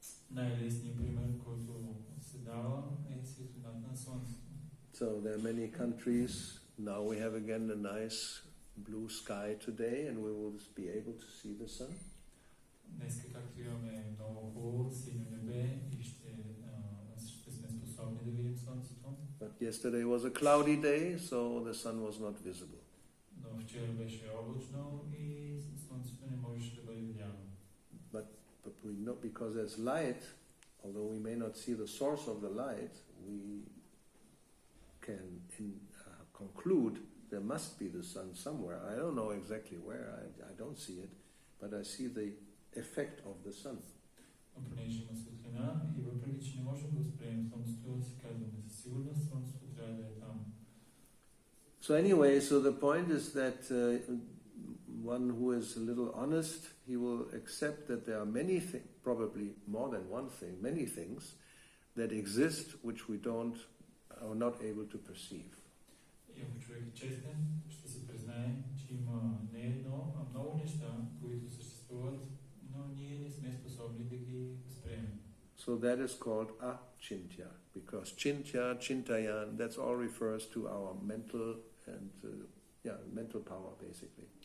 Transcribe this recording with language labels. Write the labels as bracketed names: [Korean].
[Bulgarian] Най-лесният пример, който се дава, е светлината на слънцето. [English] So there are many countries. Now we have again a nice blue sky today, and we will be able to see the sun. [Bulgarian] Днес, както имаме много хубаво синьо небе и ще сме способни да видим слънцето. [English] But yesterday was a cloudy day, so the sun was not visible. [Bulgarian] Но вчера беше облачно и слънцето не можеше да бъде видяно. [English] But we know, because there's light, although we may not see the source of the light, we can conclude there must be the sun somewhere. I don't know exactly where, I don't see it, but I see the effect of the sun. [Bulgarian] Но понеже има светлина и въпреки, че не можем да възприемем слънцето, си казваме със сигурност, слънцето трябва да е там. [English] So anyway, so the point is that one who is a little honest, he will accept that there are many things, probably more than one thing, many things that exist which we are not able to perceive. [Bulgarian] И ако човек е честен, ще си признае, че има не едно, а много неща, които съществуват, но ние не сме способни да ги възприемем. [English] So that is called achintya, because chintya, chintayan, that's all refers to our mental and mental power basically.